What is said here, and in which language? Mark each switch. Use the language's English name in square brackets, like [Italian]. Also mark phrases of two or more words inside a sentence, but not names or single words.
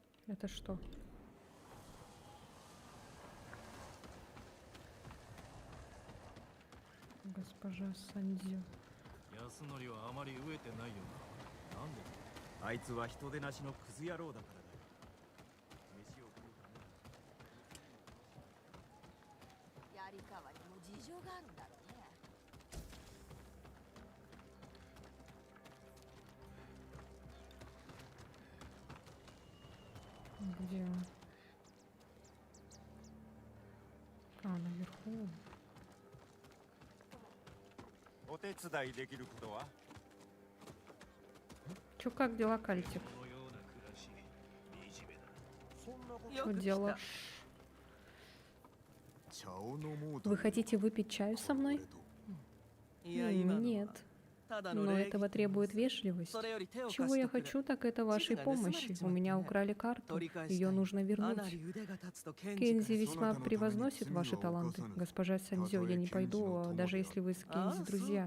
[Russian] Это что? Госпожа Сандзю. [Japanese] 安則はあまり飢えてないよな。なんでだ。あいつは人手なしのクズ野郎だからだよ。飯を食うために槍川にも事情があるんだろうね。 [Russian] Где он? А, наверху. [Japanese] お手伝いできることは [Russian] Чё, как дела, Кальтик? [Japanese] このような暮らし、惨めだ。そんなこと [Russian] Что делаешь? [Japanese] 茶を飲もうと [Russian] Вы хотите выпить чаю со мной? Нет. Но этого требует вежливость. Чего я хочу, так это вашей помощи. У меня украли карту. Ее нужно вернуть. Кензи весьма превозносит ваши таланты. Госпожа Сандзё, я не пойду, даже если вы с Кензи друзья.